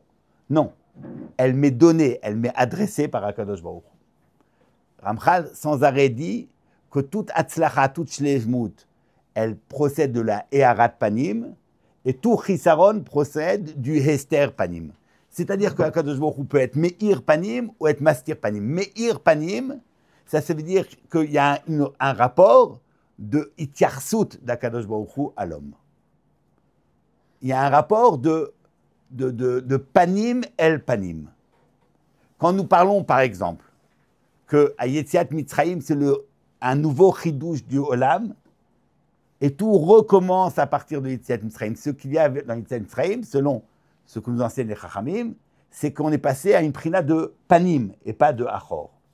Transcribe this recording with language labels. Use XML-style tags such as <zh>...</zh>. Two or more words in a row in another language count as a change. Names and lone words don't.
<fr>Non, elle m'est donnée, elle m'est adressée par</fr> <he>הקדוש ברוך הוא.</he> <fr>Ramchal, sans arrêt, dit que toute atzlacha, toute shleimut, elle procède de la</fr> <he>הארת פנים,</he> <fr>et tout chisaron procède du</fr> <he>הסתר פנים.</he> <fr>C'est-à-dire que</fr> <he>הקדוש ברוך הוא</he> <fr>peut être</fr> <he>מאיר פנים</he> <fr>ou être</fr> <he>מסתיר פנים. מאיר פנים,</he> <fr>ça veut dire qu'il y a un rapport de itiarsout d'</fr> <he>הקדוש ברוך הוא</he> <fr>à l'homme. Il y a un rapport de</fr> <he>פנים אל פנים.</he> <fr>Quand nous parlons, par exemple, que à</fr> <he>יציאת מצרים,</he> <fr>c'est un nouveau chidouche du Olam, et tout recommence à partir de</fr> <he>יציאת מצרים.</he> <fr>Ce qu'il y a dans</fr> <he>יציאת מצרים,</he> <fr>selon ce que nous enseignent les Chachamim, c'est qu'on est passé à une prina de panim et pas de achor.</fr>